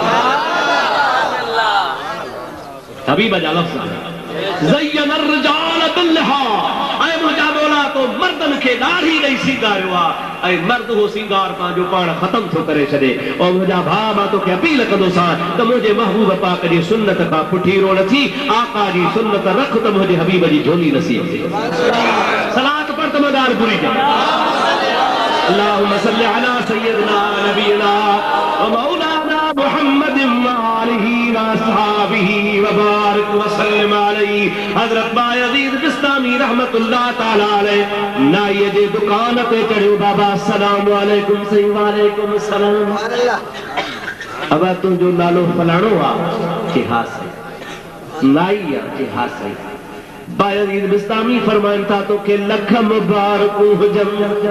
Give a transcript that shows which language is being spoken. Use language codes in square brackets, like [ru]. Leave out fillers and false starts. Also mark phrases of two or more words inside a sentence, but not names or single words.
[sd] हबीब जा लफ़्ज़ [ar] زيّن الرجال باللحى [sd] ऐं मुंहिंजा मौला तो मर्दनि खे ॾाढ़ी ॾेई सींगारियो आहे ऐं मर्द हो सींगार पंहिंजो पाण ख़तम थो करे छॾे ऐं मुंहिंजा भाउ मां तोखे अपील कंदोसां त मुंहिंजे महबूब पाक जी सुन्नत खां पुठीरो न थी आका जी सुन्नत रख त मुंहिंजे हबीब जी झोली नसीब थिए सलात पढ़ त मदार पूरी थिए [ar] اللهم صل على سيدنا نبينا و مولانا محمدٍ و آله و أصحابه و بارك و سلم عليه [sd] हज़रत बायज़ीद बिस्तामी [ar] رحمة الله تعالى عليه [sd] नाई जे दुकान ते चढ़ियो बाबा [ar] السلام عليكم [sd] सही [ar] وعليكم السلام [sd] अब तुंहिंजो नालो फलाणो आहे कि हा सही नाई आहे कि हा सही बायज़ीद बिस्तामी फरमाइनि था तोखे लख मुबारकूं हुजनि